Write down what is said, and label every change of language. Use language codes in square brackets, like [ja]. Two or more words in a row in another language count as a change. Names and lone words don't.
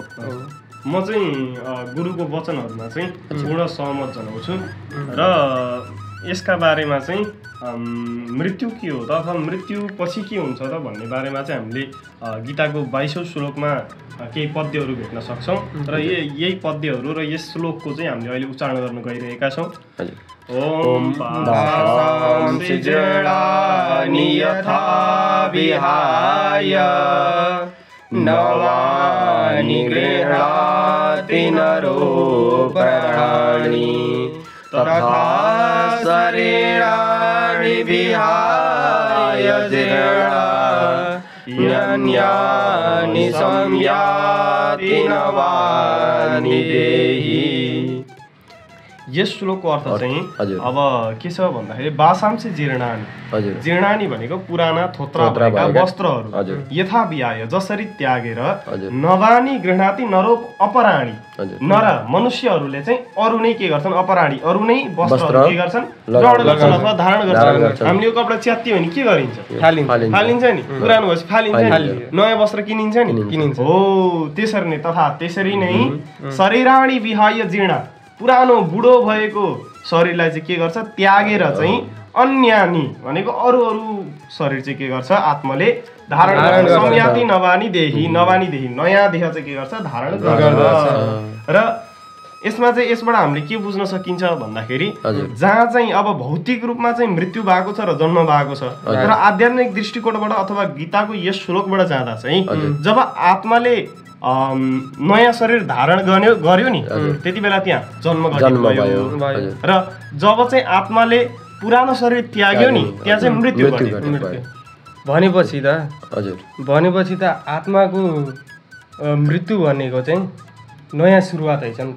[ne] म चाहिँ गुरुको वचनहरूमा चाहिँ पूर्ण सहमत जनाउँछु र यसका बारेमा चाहिँ मृत्यु के हो त अथवा मृत्यु पछि के हुन्छ त भन्ने बारेमा चाहिँ हामीले गीताको 22औं श्लोकमा केही पद्यहरू भेट्न सक्छौँ र यही पद्यहरू र यस श्लोकको चाहिँ हामीले अहिले उच्चारण गर्न गइरहेका छौँ। [sa] ओम वासांसि जीर्णानि यथा विहाय नवानि गृह्णाति नरो प्राणी तथा शरीराणि विहाय जीर्णान्यानि संयाति नवानि देहि। [ne] यस श्लोकको अर्थ चाहिँ अब के छ भन्दाखेरि [sa] वासांसि जीर्णानि, [ne] जीर्णानि भनेको पुराना थोत्रा भएका वस्त्रहरू, [sa] यथा विहाय [ne] जसरी त्यागेर, [sa] नवानी गृह्णाति नरो अपराणी, [ne] नर मनुष्यहरूले चाहिँ अरू नै के गर्छन्, अपराणी अरू नै वस्त्रहरू के गर्छन्, ग्रहण गर्छन् अथवा धारण गर्छन्। हामीले यो कपडा च्यात्यो भने के गरिन्छ, फालिन्छ नि, पुरानो भएपछि फालिन्छ नि, नयाँ वस्त्र किनिन्छ नि। हो त्यसरी नै, तथा त्यसरी नै [sa] शरीराणि विहाय जीर्णा, [ne] पुरानो बुढो भएको शरीरलाई चाहिँ के गर्छ, त्यागेर चाहिँ अन्यानी भनेको अरू शरीर चाहिँ के गर्छ, आत्माले धारण गर्छ। [sa] संयाति नवानी देही, नवानी देही [ne] नयाँ देह चाहिँ के गर्छ, धारण गर्छ। र यसमा चाहिँ यसबाट हामीले के बुझ्न सकिन्छ भन्दाखेरि जहाँ चाहिँ अब भौतिक रूपमा चाहिँ मृत्यु भएको छ र जन्म भएको छ, तर आध्यात्मिक दृष्टिकोणबाट अथवा गीताको यस श्लोकबाट जाँदा चाहिँ जब आत्माले नयाँ शरीर धारण गर्यो नि, त्यति बेला त्यहाँ जन्म भयो र जब चाहिँ आत्माले पुरानो शरीर त्याग्यो नि, त्यहाँ चाहिँ मृत्यु भनेपछि त आत्माको मृत्यु भनेको चाहिँ नयाँ सुरुवात है नि त।